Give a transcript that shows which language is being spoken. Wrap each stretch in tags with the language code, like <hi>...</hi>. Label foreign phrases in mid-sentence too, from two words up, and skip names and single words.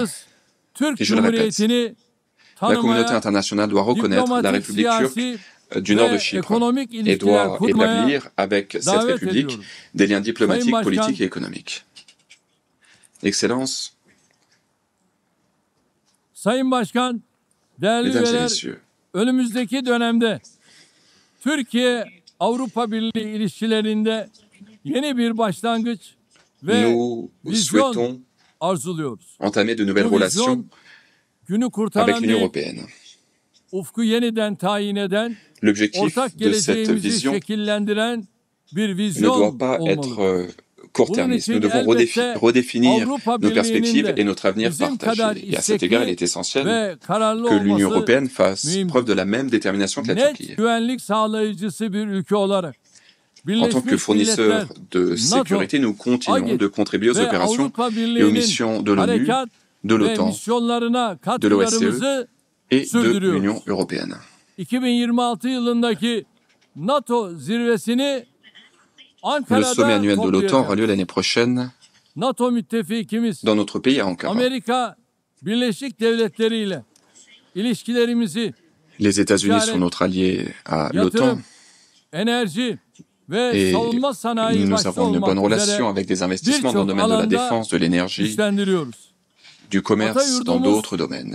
<fr>Et je le répète, la communauté internationale doit reconnaître la République turque du nord de Chypre et doit établir avec cette République des liens diplomatiques, politiques et économiques. Excellences, Mesdames et Messieurs,</fr> <tr>önümüzdeki dönemde Türkiye-Avrupa Birliği ilişkilerinde yeni bir başlangıç ve vizyon arzuluyoruz.</tr> <fr>Entamer de nouvelles relations avec l'Union européenne.</fr> <tr>Ufku yeniden tayin eden, ortak geleceğimizi şekillendiren bir</tr> <fr>ne</fr> <tr>vizyon</tr> <fr>doit pas être court-termiste. Nous devons redéfinir nos perspectives et notre avenir partagé. Et à cet égard, il est essentiel que l'Union européenne fasse preuve de la même détermination que la Turquie. En tant que fournisseur de sécurité, nous continuons de contribuer aux opérations et aux missions de l'ONU, de l'OTAN, de l'OSCE et de l'Union européenne.</fr> <tr>2026 yılındaki NATO zirvesini</tr> <fr>Le sommet annuel de l'OTAN aura lieu l'année prochaine dans notre pays à Ankara. Les États-Unis sont notre allié à l'OTAN et nous avons une bonne relation avec des investissements dans le domaine de la défense, de l'énergie, du commerce, dans d'autres domaines.</fr>